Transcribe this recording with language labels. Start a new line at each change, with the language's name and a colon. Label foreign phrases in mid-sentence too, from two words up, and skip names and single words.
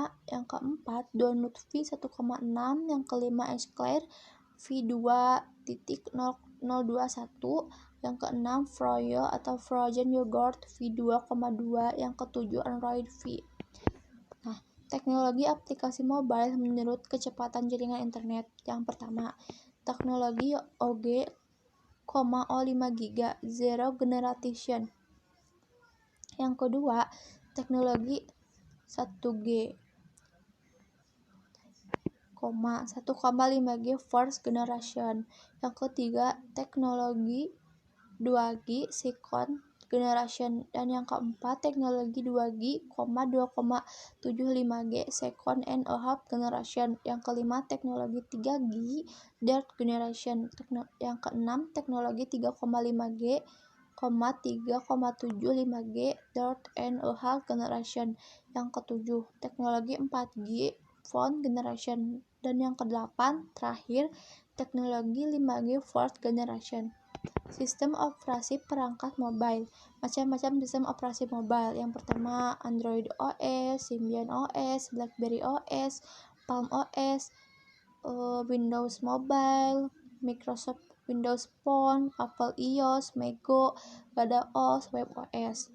Indonesian: Yang keempat, Donut v1.6. Yang kelima, Eclair v2.021. Yang keenam, Froyo atau Frozen Yogurt v2.2. Yang ketujuh, Android V. Nah, teknologi aplikasi mobile menurut kecepatan jaringan internet. Yang pertama, teknologi OG,
English: O5GB Zero Generation.
Indonesian: Yang kedua, teknologi 1G, 1,5G
English: First Generation.
Indonesian: Yang ketiga, teknologi 2G
English: Second Generation.
Indonesian: Dan yang keempat, teknologi 2G, 2,75G
English: Second and a Half Generation.
Indonesian: Yang kelima, teknologi 3G
English: Third Generation.
Indonesian: Yang keenam, teknologi 3,5G, 3,75G
English: Third and a Half Generation.
Indonesian: Yang ketujuh, teknologi 4G
English: Fourth Generation.
Indonesian: Dan yang kedelapan, terakhir, teknologi 5G
English: Fourth Generation.
Indonesian: Sistem operasi perangkat mobile. Macam-macam sistem operasi mobile. Yang pertama, Android OS, Symbian OS, BlackBerry OS, Palm OS, Windows Mobile, Microsoft Windows Phone, Apple iOS, Mego, GadaOS, WebOS.